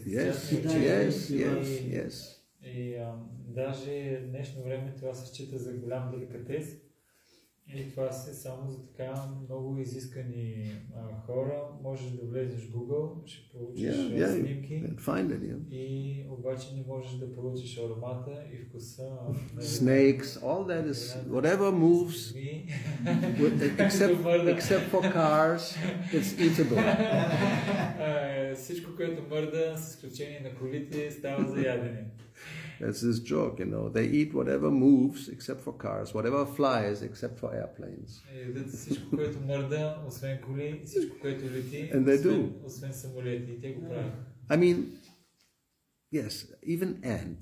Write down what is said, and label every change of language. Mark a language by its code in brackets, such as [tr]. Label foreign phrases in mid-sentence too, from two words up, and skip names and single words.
[bg] И даже в днешно време това се счита за голям деликатес. И това са само за така много изискани хора. Можеш да влезеш в Google, ще получиш снимки. И обаче не можеш да получиш аромата и вкуса. [en] Snakes, all that is, whatever moves, except for cars, it's eatable. [bg] Всичко, което мърда, с изключение на колите, става за ядене. [en] That's this joke, They eat whatever moves except for cars, whatever flies except for airplanes. And they do. I mean, yes, even ants.